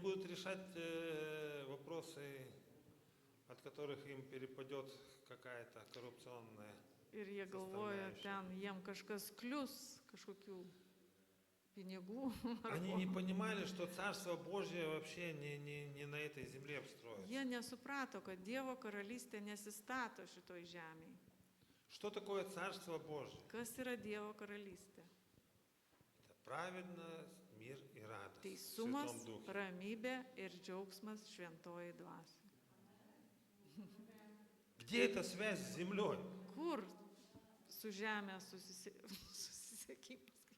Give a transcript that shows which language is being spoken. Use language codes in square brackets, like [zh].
[ru] будут решать вопросы, от которых им перепадет какая-то коррупционная. [lt] Ir jie galvoja, ten jiem kažkas klius, kažkokių pinigų. [ru] Они не понимали, что Царство Божье вообще не на этой земле обстроено. [lt] Jie nesuprato, kad Dievo karalystė nesistato šitoj žemėje. [ru] Что такое Царство Божье? [lt] Kas yra Dievo karalystė? [ru] Это праведность, мир и радость в [lt] Teisumas, [ru] Святом Духе. [lt] ramybė ir džiaugsmas šventoji dvasia. [ru] Где эта связь с землей? [lt] Kur su žemė susisiekimas?